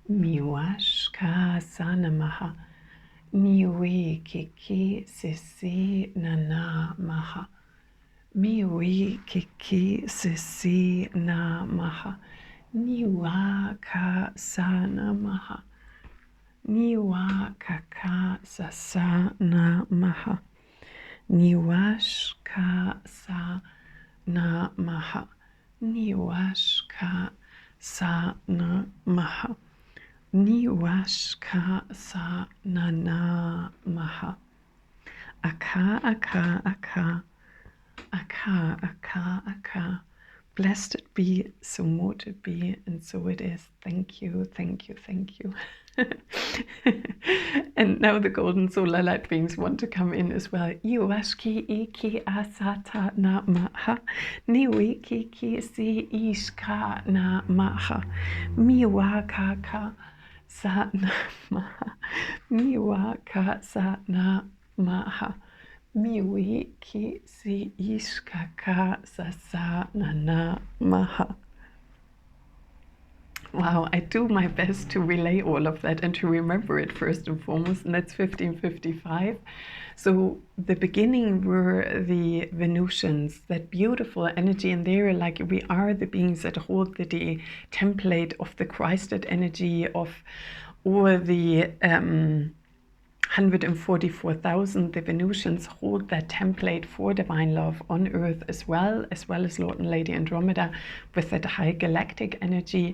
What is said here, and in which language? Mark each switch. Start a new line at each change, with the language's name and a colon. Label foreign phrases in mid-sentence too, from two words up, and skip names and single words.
English: Miwashka sana maha. Niwe kiki sisi nana maha. Miwe kiki sisi na maha. Niwa ka sana maha. Niwa kaka sasa na maha. Niwash ka sa na maha. Niwash ka sa na maha. Niwash ka sa na na maha. Aka, aka, aka. Aka, aka, aka. Blessed it be, so mote it be, and so it is. Thank you, thank you, thank you. And now the golden solar light beings want to come in as well. Iwashki iki asata na maha. Niwiki ki si ishka na maha. Miwa kaka sa na maha. Miwa ka sa na maha. Miwi ki si ishka ka sa sa na na maha. Wow, I do my best to relay all of that and to remember it first and foremost, and that's 1555. So the beginning were the Venusians, that beautiful energy, and they're like, we are the beings that hold the template of the Christed energy of all the 144,000, the Venusians hold that template for divine love on earth as well as Lord and Lady Andromeda with that high galactic energy.